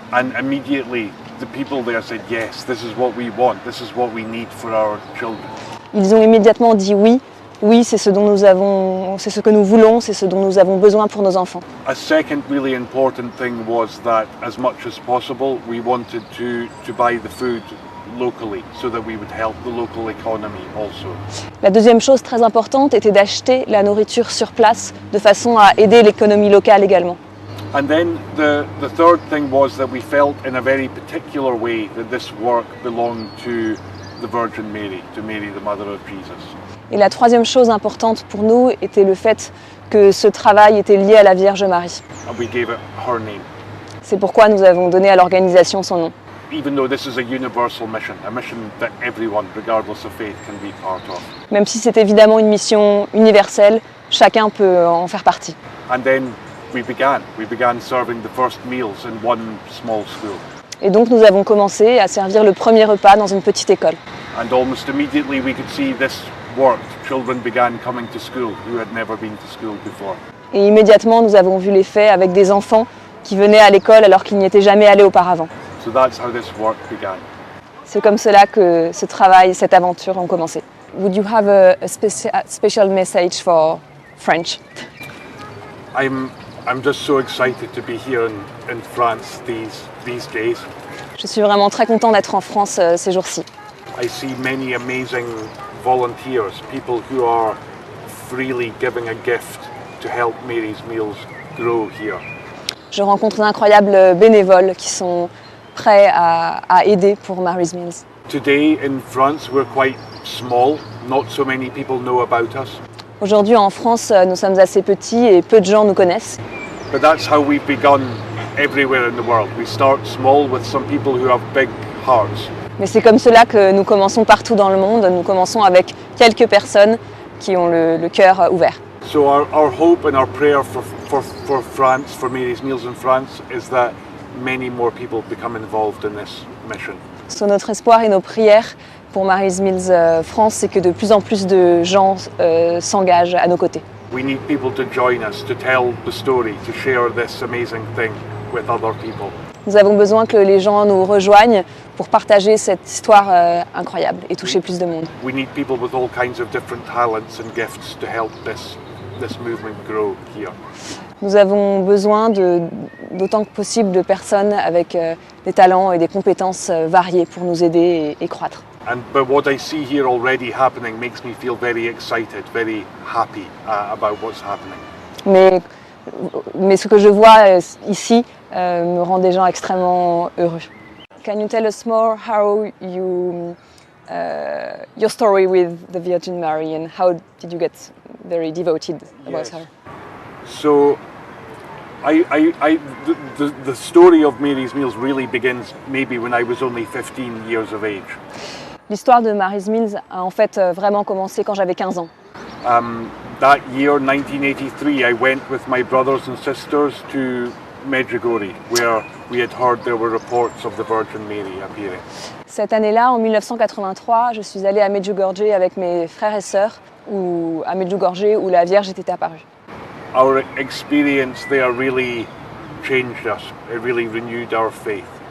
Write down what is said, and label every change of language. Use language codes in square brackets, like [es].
[en] And immediately the people there said, yes, this is what we want. This is what we need for our children. [fr] Ils ont immédiatement dit oui. Oui, c'est ce que nous voulons, c'est ce dont nous avons besoin pour nos enfants. [en] A second really important thing was that as much as possible we wanted to buy the food locally so that we would help the local economy also. [fr] La deuxième chose très importante était d'acheter la nourriture sur place de façon à aider l'économie locale également. [en] And then the third thing was that we felt in a very particular way that this work belonged to the Virgin Mary, to Mary the Mother of Jesus. [fr] Et la troisième chose importante pour nous était le fait que ce travail était lié à la Vierge Marie. [en] And we gave it her name. [fr] C'est pourquoi nous avons donné à l'organisation son nom. [en] Even though this is a universal mission that everyone, regardless of faith, can be part of. [fr] Même si c'est évidemment une mission universelle, chacun peut en faire partie. [en] And then we began serving the first meals in one small school. [fr] Et donc nous avons commencé à servir le premier repas dans une petite école. [en] And almost immediately we could see this worked. Children began coming to school who had never been to school before. [fr] Et immédiatement nous avons vu l'effet avec des enfants qui venaient à l'école alors qu'ils n'y étaient jamais allés auparavant. [en] So that's how this work began. [fr] C'est comme cela que ce travail, cette aventure ont commencé. [en] Would you have a special message for French? I'm just so excited to be here in France these days. [fr] Je suis vraiment très content d'être en France ces jours-ci. [en] I see many amazing volunteers, people who are freely giving a gift to help Mary's Meals grow here. [fr] Je rencontre d'incroyables bénévoles qui sont prêts à aider pour Mary's Meals. [en] Today in France we're quite small, not so many people know about us. [fr] Aujourd'hui en France, nous sommes assez petits et peu de gens nous connaissent. [en] But that's how we've begun everywhere in the world. We start small with some people who have big hearts. [fr] Mais c'est comme cela que nous commençons partout dans le monde. Nous commençons avec quelques personnes qui ont le cœur ouvert. [en] So our hope and our prayer for France, for Mary's Meals in France, is that many more people become involved in this mission. [fr] So, notre espoir et nos prières pour Mary's Meals France, c'est que de plus en plus de gens s'engagent à nos côtés. [en] We need people to join us, to tell the story, to share this amazing thing with other people. [fr] Nous avons besoin que les gens nous rejoignent pour partager cette histoire incroyable et toucher plus de monde. [en] We need people with all kinds of different talents and gifts to help this movement grow here. [fr] Nous avons besoin d'autant que possible de personnes avec des talents et des compétences variées pour nous aider et croître. [en] But what I see here already happening makes me feel very excited, very happy about what's happening. [fr] Mais ce que je vois ici me rend des gens extrêmement heureux. [en] Can you tell us more how your story with the Virgin Mary and how did you get very devoted about her? So, the story of Mary's Meals really begins maybe when I was only 15 years of age. [fr] L'histoire de Mary's Meals a en fait vraiment commencé quand j'avais 15 ans. [en] That year, 1983, I went with my brothers and sisters to Medjugorje, where we had heard there were reports of the Virgin Mary appearing. [fr] Cette année-là, en 1983, je suis allée à Medjugorje avec mes frères et sœurs, où la Vierge était apparue. [en] Our experience there really changed us. It really renewed our faith.